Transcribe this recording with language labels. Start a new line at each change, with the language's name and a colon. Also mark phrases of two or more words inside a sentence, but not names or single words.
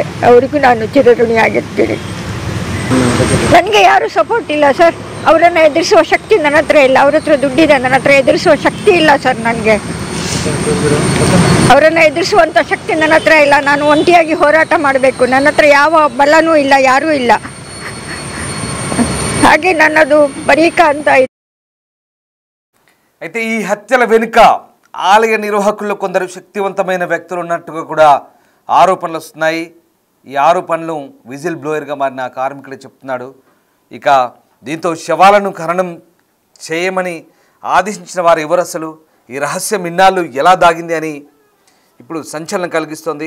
Kannada: ಅವರಿಗೂ ನಾನು ಚಿರಋಣಿಯಾಗಿರ್ತೀನಿ. ನನಗೆ ಯಾರೂ ಸಪೋರ್ಟ್ ಇಲ್ಲ ಸರ್. ಅವರನ್ನು ಎದುರಿಸುವ ಶಕ್ತಿ ನನ್ನ ಹತ್ರ ಇಲ್ಲ. ಅವ್ರ ಹತ್ರ ದುಡ್ಡಿದೆ, ನನ್ನ ಹತ್ರ ಎದುರಿಸುವ ಶಕ್ತಿ ಇಲ್ಲ ಸರ್. ನನಗೆ ಅವರನ್ನು ಎದುರಿಸುವಂಥ ಶಕ್ತಿ ನನ್ನ ಹತ್ರ ಇಲ್ಲ. ನಾನು ಒಂಟಿಯಾಗಿ ಹೋರಾಟ ಮಾಡಬೇಕು. ನನ್ನ ಹತ್ರ ಯಾವ ಬಲನೂ ಇಲ್ಲ, ಯಾರೂ ಇಲ್ಲ. ಹಾಗೆ నన్నದು బరీకా అంతా.
Telugu: అయితే ఈ హత్యల వెనుక ఆలయ నిర్వాహకుల్లో కొందరు శక్తివంతమైన వ్యక్తులు ఉన్నట్టుగా కూడా ఆరోపణలు వస్తున్నాయి. ఈ ఆరోపణలు విజిల్ బ్లోయర్గా మారిన కార్మికుడే చెప్తున్నాడు. ఇక దీంతో శవాలను ఖననం చేయమని ఆదేశించిన వారు ఎవరు, అసలు ఈ రహస్యం ఇన్నాళ్ళు ఎలా దాగింది అని ఇప్పుడు సంచలనం కలిగిస్తోంది.